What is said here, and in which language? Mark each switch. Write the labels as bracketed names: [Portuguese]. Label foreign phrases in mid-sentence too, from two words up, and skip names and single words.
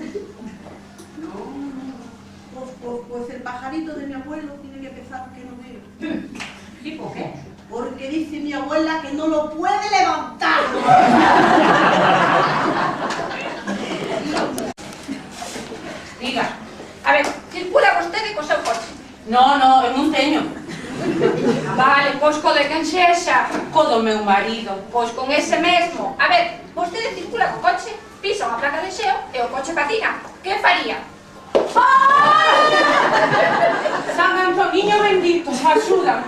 [Spanish] No. Pues el pajarito de mi abuelo tiene que pensar que no veo. ¿Y por qué? Porque dice mi abuela que no lo puede levantar. [Galician] Diga, a ver, circula vostede co seu coche? No, eu non teño. Vale, pois co de quen sexa? Co do meu marido. Pois con ese mesmo. A ver, vostede circula co coche, pisa unha placa de xeo e o coche patina. Que faría? San Antoniño bendito, axúdame.